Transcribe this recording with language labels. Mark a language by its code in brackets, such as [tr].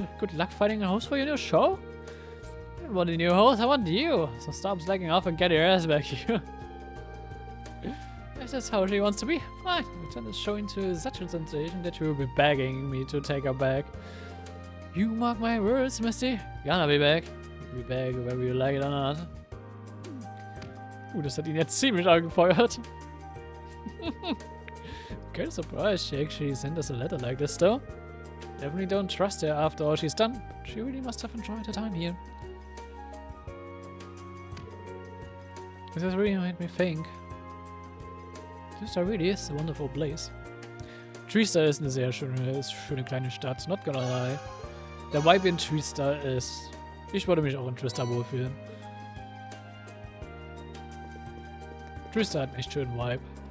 [en] Good luck finding a host for your new show? I don't want a new host, I want you. So stop slacking off and get your ass back here. If that's how she wants to be, fine. We turn the show into such a sensation that she will be begging me to take her back. You mark my words, Misty. Gonna be back. Be back whether you like it or not. [de] Das hat ihn jetzt ziemlich angefeuert. [en] Kind of surprised she actually sent us a letter like this, though. Definitely don't trust her after all she's done, but she really must have enjoyed her time here. This has really made me think. Trista really is a wonderful place. [de] Trista ist eine sehr schöne kleine Stadt, [en] not gonna lie. [de] Der Vibe in Trista ist... Ich würde mich auch in Trista wohlfühlen. Trista hat einen echt schönen Vibe.